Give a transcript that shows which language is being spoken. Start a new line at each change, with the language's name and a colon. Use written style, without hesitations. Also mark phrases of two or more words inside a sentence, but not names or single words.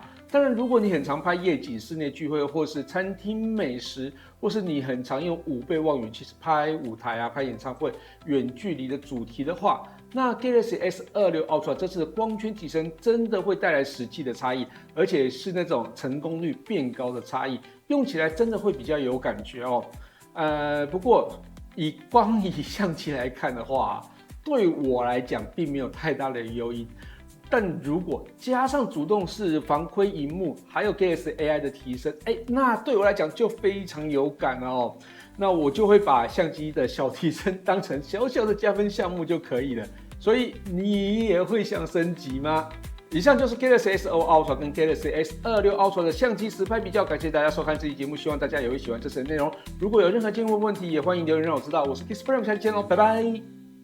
Chinese: 當然，如果你很常拍夜景、室內聚會，或是餐廳美食，或是你很常用5倍望遠，其實拍舞台啊、拍演唱會、遠距離的主題的話，那 Galaxy S26 Ultra 這次的光圈提升真的會帶來實際的差異，而且是那種成功率變高的差異，用起來真的會比較有感覺哦。不過以相機來看的話，對我來講並沒有太大的誘因。但如果加上主動式防窺螢幕，還有 Galaxy AI 的提升，那對我來講就非常有感了哦。那我就會把相機的小提升當成小小的加分項目就可以了。所以你也會想升級嗎？以上就是 Galaxy S25 Ultra 跟 Galaxy S26 Ultra 的相機實拍比較，感謝大家收看這期節目，希望大家也會喜歡這次的內容。如果有任何建議或問題，也歡迎留言讓我知道。我是 Kisprime， 下期見嘍，拜拜。